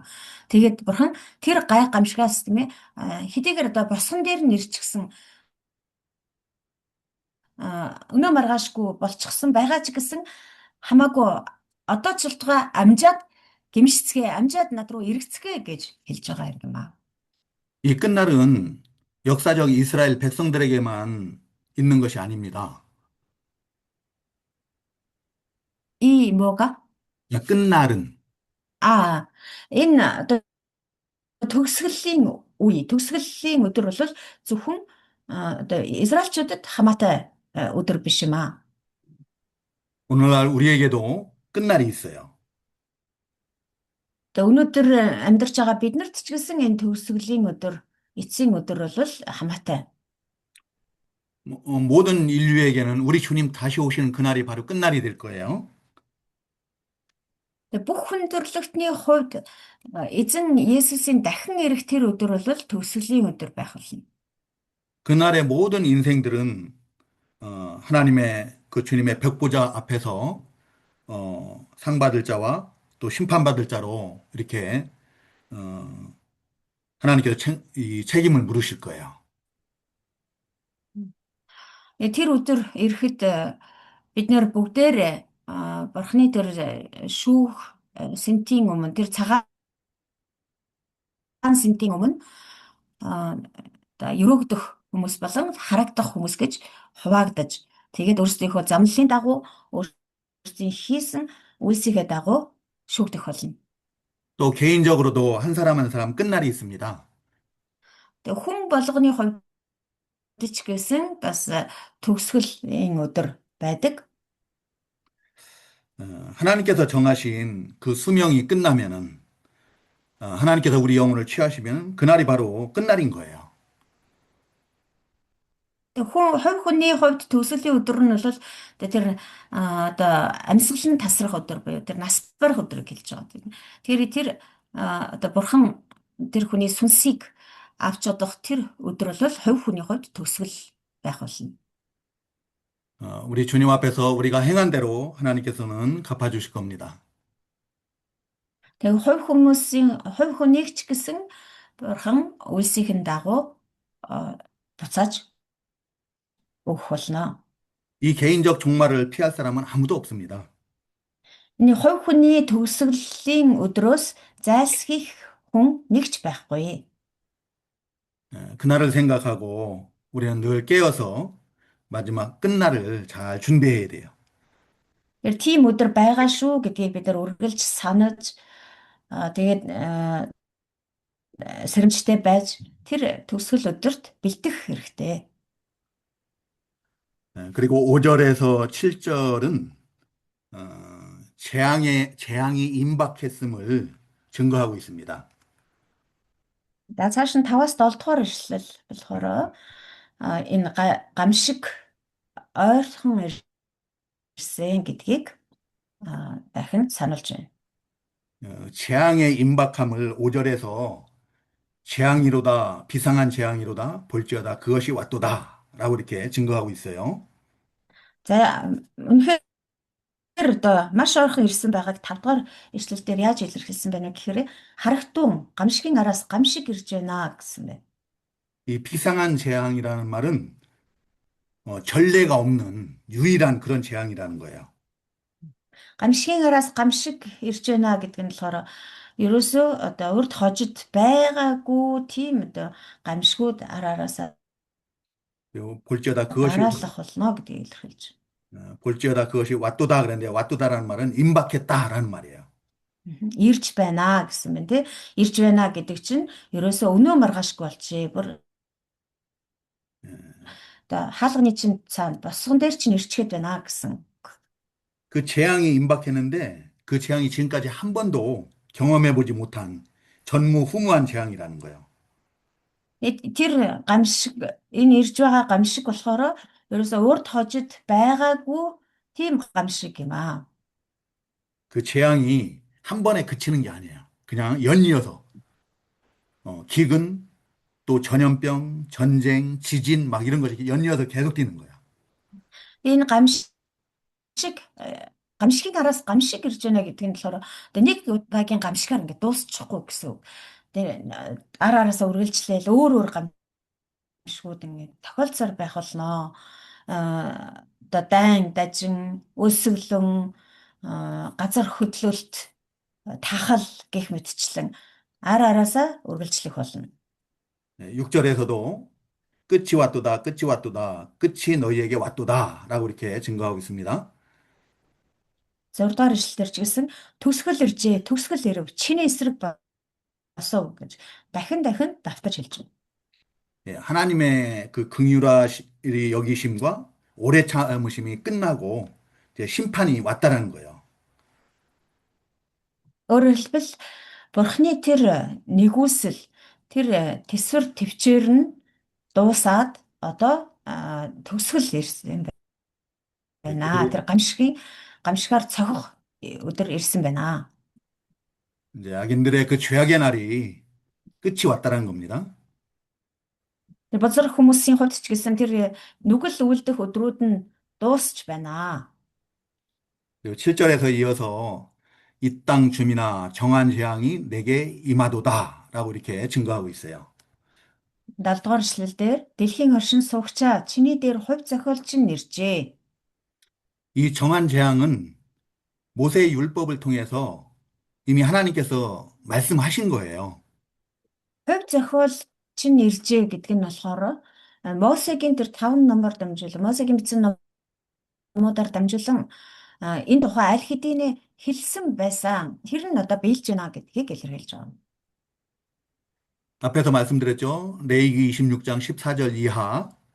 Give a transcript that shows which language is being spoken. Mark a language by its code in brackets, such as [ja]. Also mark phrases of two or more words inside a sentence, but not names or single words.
[mn] Тэгээд бурхан тэр гай гамшигаас тийм ээ хэдийгээр одоо босгон дээр нь ирчихсэн өнөө маргаашгүй болчихсон байгаа ч гэсэн хамаагүй одоо ч болтугай амжаад гимшицгээ амжаад над руу эргэцгээ гэж хэлж байгаа хэрэг юм аа. [ko] 이 끝날은 역사적 이스라엘 백성들에게만 있는 것이 아닙니다. 이 뭐가? 이 끝날은 아, [mn] энэ одоо төгсгөлийн өдөр бол зөвхөн одоо Израильчуудад хамаатай өдөр биш юм аа. [ko] 오늘날 우리에게도 끝날이 있어요. [mn] Тэгээ өнөөдөр амьдарч байгаа биднэрт ч гэсэн энэ төгсгөлийн өдөр, эцсийн өдөр бол хамаатай. [ko] 모든 인류에게는 우리 주님 다시 오시는 그날이 바로 끝날이 될 거예요. [mn] Тэгээ бүх хүн төрлөختний хувьд эзэн Есүсийн дахин ирэх тэр өдөр бол төгсгөлийн өдөр байх болно. [ko] 그날의 모든 인생들은 하나님의 그 주님의 벽보자 앞에서 상 받을 자와 또 심판받을 자로 이렇게 하나님께서 이 책임을 물으실 거예요. [mn] Тэр өдөр ирэхэд бид нэр бүгдээрээ бурхны тэр шүүх сентийн өмнө тэр цагаан сентийн өмнө одоо өрөөгдөх хүмүүс болон харагдах хүмүүс гэж хуваагдаж тэгээд өөрсдийнхөө замналын дагуу өөрсдийн хийсэн үйлсийнхээ дагуу шүүгдэх болно. [ko] 또 개인적으로도 한 사람 한 사람 끝날이 있습니다. [mn] Тэгээд хүн болгоны хувьд ч гэсэн бас төгсгөлийн өдөр байдаг. [ko] 하나님께서 정하신 그 수명이 끝나면은 하나님께서 우리 영혼을 취하시면 그날이 바로 끝날인 거예요. [mn] Хувь хүний хувьд төгсгөлийн өдөр нь бол тэр одоо амьсгал нь тасрах өдөр буюу тэр нас барах өдрийг хэлж байгаа. Тэр одоо бурхан тэр хүний сүнсийг авч одох тэр өдөр бол хувь хүний хувьд төгсгөл байх болно. [ko] 우리 주님 앞에서 우리가 행한 대로 하나님께서는 갚아주실 겁니다. [mn] Тэгээ хувь хүнийг ч гэсэн бурхан үйлсийн дагуу буцааж өгөх болно. [ko] 이 개인적 종말을 피할 사람은 아무도 없습니다. [mn] Энэ хувь хүний төгсгөлийн өдрөөс зайлсхийх хүн нэгч байхгүй. [ko] 그날을 생각하고 우리는 늘 깨어서 마지막 끝날을 잘 준비해야 돼요. [mn] Тэр тийм өдөр байгаа шүү гэдгийг бид нар үргэлж санаж тэгээд сэрэмжтэй байж тэр төгсгөл өдөрт бэлдэх хэрэгтэй. [ko] 그리고 5절에서 7절은 재앙이 임박했음을 증거하고 있습니다. [mn] Цааш нь 5-аас 7 дугаар ишлэл болохоор энэ гамшиг ойрхон ирсэн гэдгийг дахин сануулж байна. [ko] 재앙의 임박함을 5절에서 재앙이로다, 비상한 재앙이로다, 볼지어다, 그것이 왔도다 라고 이렇게 증거하고 있어요. [mn] За үнэхээр одоо маш ойрхон ирсэн байгааг 5 дугаар ишлэл дээр яаж илэрхийлсэн байна вэ гэхээр харагтун гамшигын араас гамшиг ирж байна гэсэн байна. [ko] 이 비상한 재앙이라는 말은 전례가 없는 유일한 그런 재앙이라는 거예요. [mn] Гамшигын араас гамшиг ирж байна гэдэг нь болохоор ерөөсөө одоо урд хожид байгаагүй тийм одоо гамшигуд араараасаа [ko] 그리고 볼지어다 그것이 [mn] дараалах болно гэдгийг илэрхийлж байна. [ko] 볼지어다 그것이 왔도다 그랬는데 왔도다라는 말은 임박했다라는 말이에요. [mn] Ирж байна гэсэн байна тий. Ирж байна гэдэг чинь ерөөсөө өнөө маргаашгүй болчихъя. Бүр одоо хаалганы чинь цаана босгон дээр чинь ирчихэд байна гэсэн. [ko] 그 재앙이 임박했는데 그 재앙이 지금까지 한 번도 경험해보지 못한 전무후무한 재앙이라는 거예요. [mn] Тэр гамшиг энэ ирж байгаа гамшиг болохоор ерөөсөө урд хожид байгаагүй тийм гамшиг юм аа. [ko] 그 재앙이 한 번에 그치는 게 아니에요. 그냥 연이어서 기근, 또 전염병, 전쟁, 지진 막 이런 것이 연이어서 계속 뛰는 거야. [mn] Энэ гамшиг гамшигын араас гамшиг ирж байна гэдэг нь болохоор одоо нэг удаагийн гамшигаар ингээд дуусчихгүй гэсэн үг. Тэгээ ар араасаа үргэлжлээл өөр өөр гамшигуд ингээд тохиолцоор байх болно. Одоо дайн, дажин, өсөглөн, газар хөдлөлт, тахал гэх мэтчлэн ар араасаа үргэлжлэх болно. [ko] 6절에서도 끝이 왔도다, 끝이 왔도다, 끝이 너희에게 왔도다 라고 이렇게 증거하고 있습니다. [mn] 6 дугаар ишлэлээр ч гэсэн төгсгөл иржээ, төгсгөл ирэв, чиний эсрэг босов гэж дахин дахин давтаж хэлж байна. [ko] 예, 하나님의 그 긍휼히 여기심과 오래 참으심이 끝나고 이제 심판이 왔다라는 거예요. [mn] Өөрөөр хэлбэл Бурхны тэр нэгүсэл, тэр тэсвэр төвчээр нь дуусаад одоо төгсгөл ирсэн [ko] 예, [mn] байна. Тэр гамшигаар цохих өдөр ирсэн байна. [ko] 이제 악인들의 그 죄악의 날이 끝이 왔다라는 겁니다. [mn] Тэр бузар хүмүүсийн хувьд ч гэсэн тэр нүгэл үлдэх өдрүүд нь дуусч байна. [ko] 그리고 7절에서 이어서 이 땅 주민아 정한 재앙이 내게 임하도다라고 이렇게 증거하고 있어요. [mn] 7 дугаар эшлэлдэр дэлхийн оршин суугчаа чиний дээр хувь зохиолч нь иржээ. [ko] 이 정한 재앙은 모세의 율법을 통해서 이미 하나님께서 말씀하신 거예요. [mn] Хувь зохиолч нь иржээ гэдэг нь болохоор Мосегийн тэр 5 номоор дамжуулан Мосегийн бичсэн номуудаар дамжуулан энэ тухай аль хэдийн хэлсэн байсан. Тэр нь одоо биелж байна гэдгийг илэрхийлж байгаа. [ko] 앞에서 말씀드렸죠. 레위기 26장 14절 이하